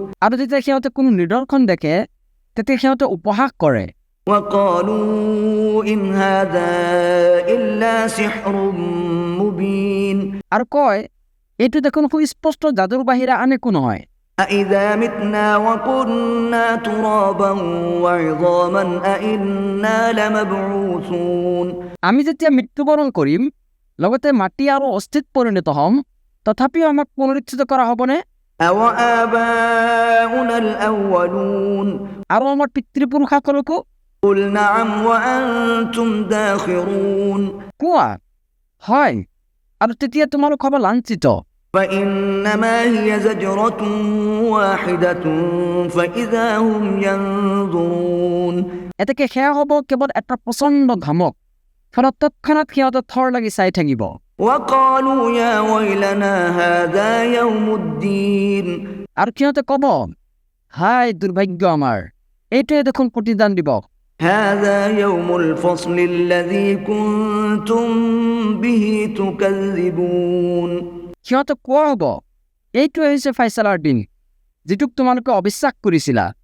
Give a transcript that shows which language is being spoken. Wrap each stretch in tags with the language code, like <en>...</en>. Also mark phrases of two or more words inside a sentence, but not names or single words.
<as>আৰু যেতিয়া সিহঁতে কোনো নিদৰ্শন দেখে তেতিয়া সিহঁতে উপহাস কৰে</as> <ar>وقالوا إن هذا إلا سحر مبين</ar> <as>আৰু কয় এইটো দেখোন সুস্পষ্ট যাদুৰ বাহিৰে আন একো নহয়</as> <ar>أإذا متنا وكنا ترابا وعظاما أإنا لمبعوثون</ar> <as>আমি যেতিয়া মৃত্যুবৰণ কৰিম লগতে মাটি আৰু অস্থিত পৰিণত হ'ম তথাপিও আমাক পুনৰুত্থিত কৰা হ'বনে</as> <ar>أوآباؤنا الأولون</ar> <as>আৰু আমাৰ পিতৃপুৰুষসকলকো</as> <ar>قل نعم وأنتم داخرون</ar> <as>কোৱা হয় আৰু তেতিয়া তোমালোক হ'ব লাঞ্ছিত</as> <ar>فإنما هي زجرة واحدة فإذا هم ينظرون</ar> <as>এতেকে সেয়া হ'ব কেৱল এটা প্ৰচণ্ড ধমক ফলত তৎক্ষণাৎ সিহঁতে থৰ লাগি চাই থাকিব</as> <ar>وقالوا يا ويلنا هذا يوم الدين</ar> <as>আৰু সিহঁতে ক'ব, হাই দুৰ্ভাগ্য আমাৰ, এইটোৱে দেখোন প্ৰতিদান দিৱস।</as> <ar>هذا يوم الفصل الذي كنتم به تكذبون</ar> <as>সিহঁতে কোৱা হ'ব, এইটোৱে হৈছে ফাইছালাৰ দিন, যিটোক তোমালোকে অবিশ্বাস কৰিছিলা।</as>